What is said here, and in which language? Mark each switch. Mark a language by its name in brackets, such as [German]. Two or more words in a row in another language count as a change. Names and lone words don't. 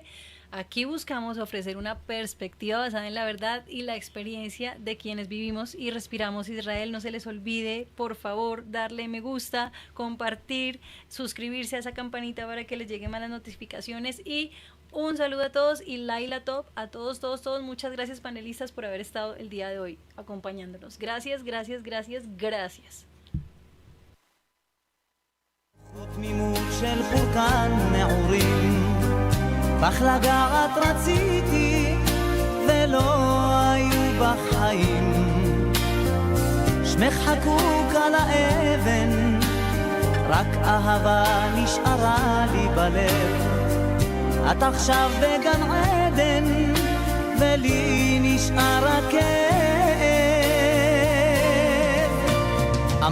[Spanish] Aquí buscamos ofrecer una perspectiva basada en la verdad y la experiencia de quienes vivimos y respiramos Israel. No se les olvide, por favor, darle me gusta, compartir, suscribirse a esa campanita para que les lleguen más las notificaciones. Y un saludo a todos y [Hebrew] לילה טוב [Spanish] a todos. Muchas gracias, panelistas, por haber estado el día de hoy acompañándonos. Gracias. [Hebrew] בך לגעת רציתי ולא היו בחיים שמך חקוק על האבן רק אהבה נשארה לי בלב את עכשיו בגן עדן ולי נשאר הכאב